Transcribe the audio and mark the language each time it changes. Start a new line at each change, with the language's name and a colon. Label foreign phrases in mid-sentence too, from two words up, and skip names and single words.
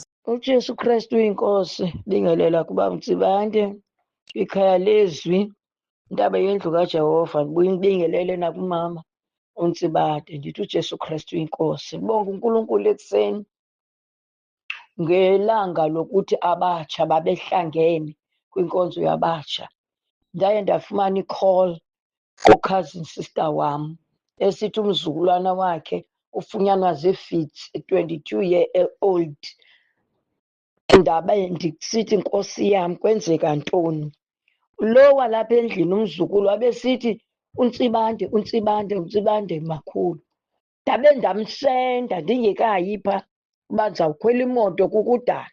Zulu: uJesu Kristu inkosi. Bingelela kubaba uNtsibande, ikhaya lezwi, intaba yendlu kaJehova. Ngibuye ngibingelele nakumama uNtsibande. Ngithi uJesu Kristu inkosi. Ngibonga uNkulunkulu ekuseni ngelanga lokuthi abatsha babehlangene kwinkonzo yabatsha.
Xhosa: Ndaye ndafumana i-call ku-
English: cousin sister
Xhosa: wami esithi umzukulwana wakhe ufunyanwa zii-fits, 22-year-old. Ndabe ndisithi nkosi yami kwenzeka ntoni? Lo walapha endlini umzukulu wabesithi uNtsibande makhulu. Ndabe ndamsenda ndingekayipha uba ndizawukhwela imoto kukudala.